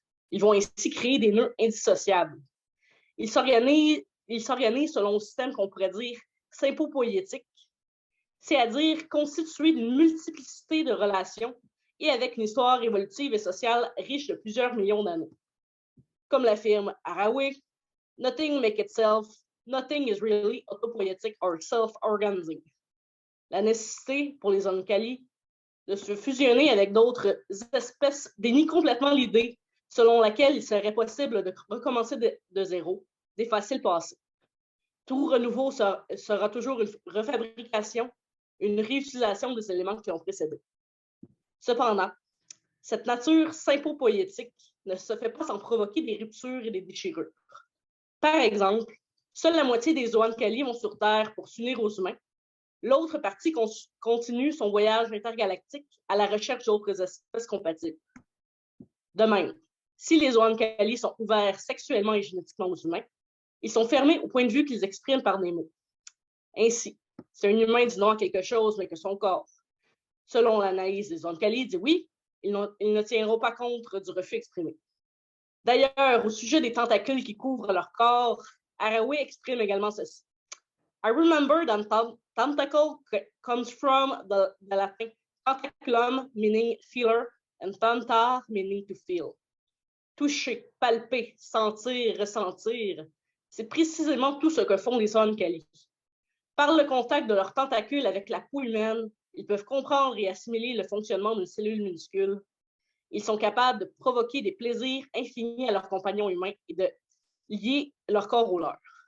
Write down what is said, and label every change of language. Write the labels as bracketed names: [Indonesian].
[French] Ils vont ainsi créer des nœuds indissociables. Ils s'organisent selon un système qu'on pourrait dire sympopoïétique, c'est-à-dire constitué d'une multiplicité de relations et avec une histoire évolutive et sociale riche de plusieurs millions d'années. Comme l'affirme [English] Haraway, nothing makes itself, nothing is really autopoietic or self-organizing. [French] La nécessité pour les Oankali de se fusionner avec d'autres espèces dénie complètement l'idée selon laquelle il serait possible de recommencer de zéro, d'effacer le passé. Tout renouveau sera toujours une refabrication, une réutilisation des éléments qui ont précédé. Cependant, cette nature sympopoïétique ne se fait pas sans provoquer des ruptures et des déchirures. Par exemple, seule la moitié des Oankali vont sur Terre pour s'unir aux humains. L'autre partie continue son voyage intergalactique à la recherche d'autres espèces compatibles. De même, si les Oankali sont ouverts sexuellement et génétiquement aux humains, ils sont fermés au point de vue qu'ils expriment par des mots. Ainsi, si un humain dit non à quelque chose, mais que son corps, selon l'analyse des Oankali, dit oui, ils ne tiendront pas compte du refus exprimé. D'ailleurs, au sujet des tentacules qui couvrent leur corps, Haraway exprime également ceci. [English] I remember that tentacle comes from the Latin tentaculum, meaning feeler, and tanta, meaning to feel. [French] Toucher, palper, sentir, ressentir, c'est précisément tout ce que font les Oankali. Par le contact de leurs tentacules avec la peau humaine, ils peuvent comprendre et assimiler le fonctionnement d'une cellule minuscule. Ils sont capables de provoquer des plaisirs infinis à leurs compagnons humains et de lier leur corps au leur.